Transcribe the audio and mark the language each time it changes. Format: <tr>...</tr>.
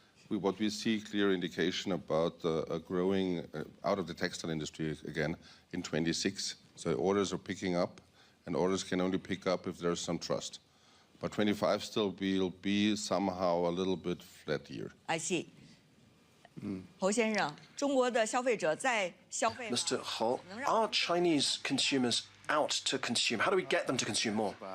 <en>What we see clear indication about a growing out of the textile industry again in 26. So orders are picking up, and orders can only pick up if there's some trust. But 25 still will be somehow a little bit flat year. I see.</en> <zh>侯先生，中国的消费者在消费。</zh> <en>Mr. Ho, are Chinese consumers out to consume? How do we get them to consume more?</en>